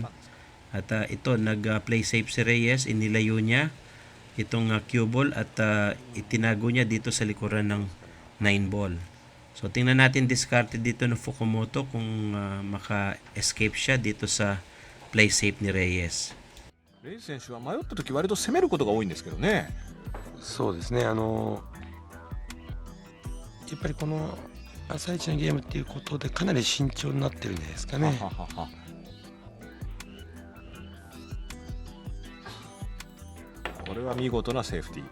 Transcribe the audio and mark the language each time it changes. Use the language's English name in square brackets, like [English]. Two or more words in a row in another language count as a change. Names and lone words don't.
[Filipino] At ito, nag- [English] play safe [Filipino] si Reyes, inilayo niya itong [English] cue ball [Filipino] at itinago niya dito sa likuran ng 9 ball. So tingnan natin discarded dito ng Fukumoto kung maka-escape siya dito sa [English] play safe [Filipino] ni Reyes. [Japanese] レイ選手は迷った時割と攻めることが多いんですけどね。そうですね、やっぱりこの朝一のゲームっていうことでかなり慎重になってるんじゃないですかね。これは見事なセーフティー。